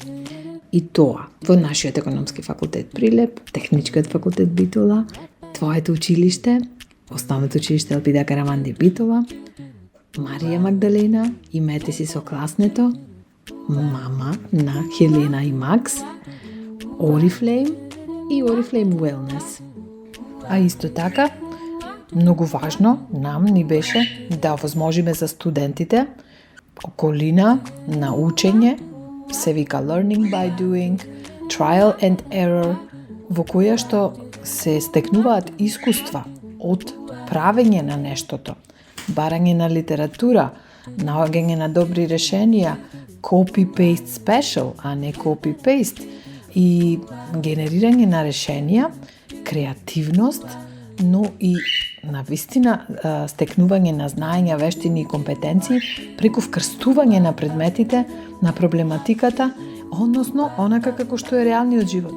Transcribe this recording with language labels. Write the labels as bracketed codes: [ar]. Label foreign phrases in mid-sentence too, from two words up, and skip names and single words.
[mk] И тоа во нашиот економски факултет Прилеп, техничкиот факултет Битола, твоето училиште, Основното училиште Елпида Караманди Битола, Марија Магдалена и Метиси со класнето, мама на Хелена и Макс, Oriflame и Oriflame Wellness. А исто така, многу важно нам ни беше да овозможиме за студентите околина на учење, се вика learning [en] by doing, trial and error, [mk] во која што се стекнуваат искуства од правење на нештото, барање на литература, наоѓање на добри решенија, [en] copy-paste special, [mk] а не copy-paste, и генерирање на решенија, креативност, но и навистина стекнување на знаења, вештини и компетенции преку вкрстување на предметите, на проблематиката, односно онака како што е реалниот живот.